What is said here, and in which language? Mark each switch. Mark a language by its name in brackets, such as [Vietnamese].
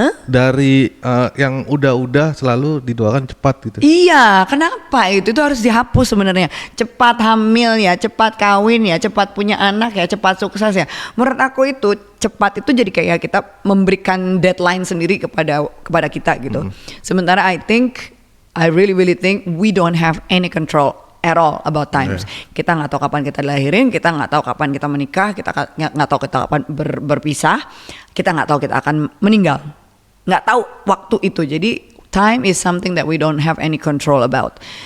[Indonesian] Dari yang udah selalu didoakan cepat gitu. Iya, kenapa itu harus dihapus sebenarnya. Cepat hamil ya, cepat kawin ya, cepat punya anak ya, cepat sukses ya. Menurut aku itu cepat itu jadi kayak kita memberikan deadline sendiri kepada kita gitu. Sementara [English] I really think we don't have any control at all about times. [Indonesian] Kita nggak tahu kapan kita dilahirin, kita nggak tahu kapan kita menikah, kita nggak tahu kita kapan berpisah, kita nggak tahu kita akan meninggal. Nggak tahu waktu itu. Jadi [English] time is something that we don't have any control about.